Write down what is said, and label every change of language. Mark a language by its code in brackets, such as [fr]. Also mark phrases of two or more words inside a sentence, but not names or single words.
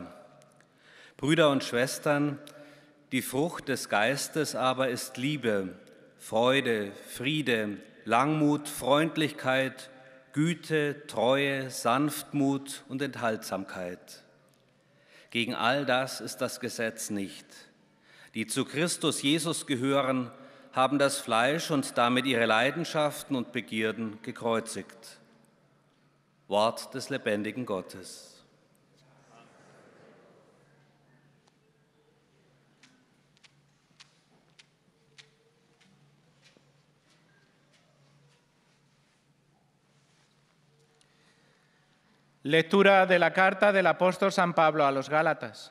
[de] Brüder und Schwestern, die Frucht des Geistes aber ist Liebe, Freude, Friede, Langmut, Freundlichkeit, Güte, Treue, Sanftmut und Enthaltsamkeit. Gegen all das ist das Gesetz nicht. Die zu Christus Jesus gehören, haben das Fleisch und damit ihre Leidenschaften und Begierden gekreuzigt. Wort des lebendigen Gottes. [es] Lectura de la carta del apóstol San Pablo a los Gálatas.